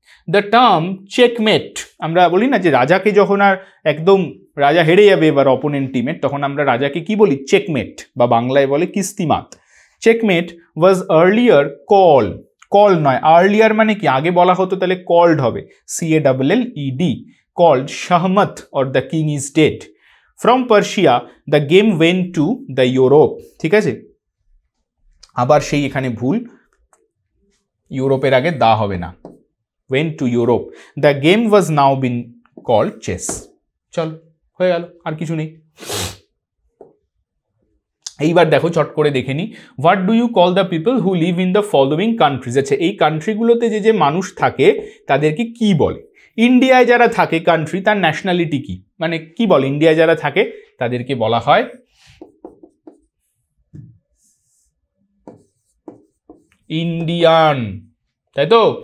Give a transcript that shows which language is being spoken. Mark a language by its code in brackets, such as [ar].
[bn] The term checkmate, আমরা বলি না যে রাজাকে যখন আর একদম রাজা হেরে যাবে এবার অপোনেন্ট টিমের, তখন আমরা রাজাকে কি বলি? চেকমেট, বা বাংলায় বলে কিস্তিমাত। চেকমেট ওয়াজ আর্লিয়ার কল নয়, আর্লিয়ার মানে কি আগে বলা হতো, তাহলে কল্ড হবে, CALLED, [en] called Shahmat or the king is dead. From Persia the game went to the Europe. [bn] ঠিক আছে, আবার সেই এখানে ভুল, ইউরোপের আগে দা হবে না, [en] went to Europe. The game was now been called chess. [bn] চল, হয়ে গেল, আর কিছু নেই। এইবার দেখো, চট করে দেখে নি, [en] What do you call the people who live in the following countries. [bn] আচ্ছা, এই কান্ট্রিগুলোতে যে মানুষ থাকে তাদেরকে কি বলে? ইন্ডিয়ায় যারা থাকে কান্ট্রি, তার ন্যাশনালিটি কি, মানে কি বলে? ইন্ডিয়ায় যারা থাকে তাদেরকে বলা হয় ইন্ডিয়ান, তাই তো?